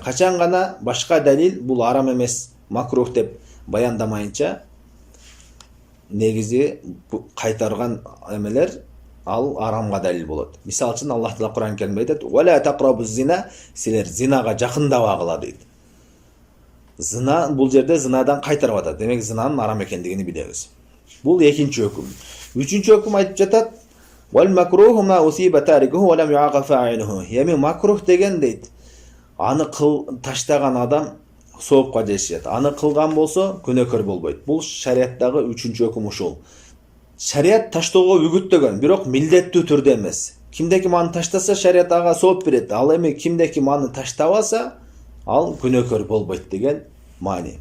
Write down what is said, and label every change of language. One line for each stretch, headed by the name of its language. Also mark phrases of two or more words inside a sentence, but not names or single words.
Kyrgyz: Качан гана башка далил бул арам эмес, макрух деп баяндамайынча негизи кайтарган эмелер ал арамга далил болот. Мисалы үчүн Аллах Таала Куран Керимде айтат:
Arabic: "ولا تقربوا الزنا",
Kyrgyz: силер зинага жакындабагыла дейт. Зина бул жерде зинадан кайтарып атат. Демек зинанын арам экендигини билебиз. Бул экинчи өкүм. Үчүнчү өкүм айтып жатат:
Arabic: "والمكروه ما أثيب تاركه ولم يعاقب فاعله".
Kyrgyz: Эми макрух деген дейт, аны таштаган адам соопка жетишет. Аны кылган болсо күнөөкөр болбойт. Бул шариаттагы үчүнчү өкүм ушул. Шариат таштоого үгүттөгөн, бирок милдеттүү түрдө эмес. Кимде ким аны таштаса, шариат ага сооп берет. Ал эми кимде ким аны таштабаса, ал күнөөкөр болбойт деген маани.